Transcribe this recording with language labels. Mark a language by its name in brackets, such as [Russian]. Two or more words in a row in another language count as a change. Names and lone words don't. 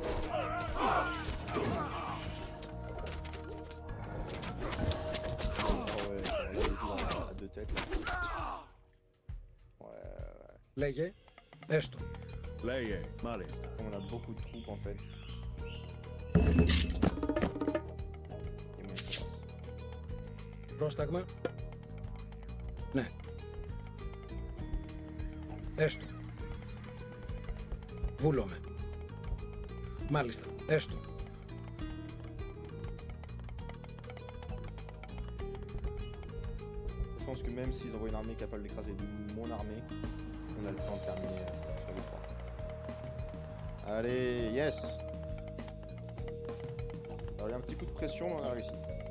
[French] Oh ouais, il y a des gens à deux têtes là. Ouais, ouais. [Greek] Λέγε. Έστω. Λέγε. Μάλιστα. [French] Comme on a beaucoup de troupes en fait. Et moi, ça passe. [Greek] Πρόσταγμα. Ναι. Έστω. Βούλωμε. Μάλιστα. Έστω. [French] Je pense que même s'ils envoient une armée capable d'écraser mon armée, on a le temps de terminer sur les trois. Allez, yes! Alors il y a un petit coup de pression, mais on a réussi.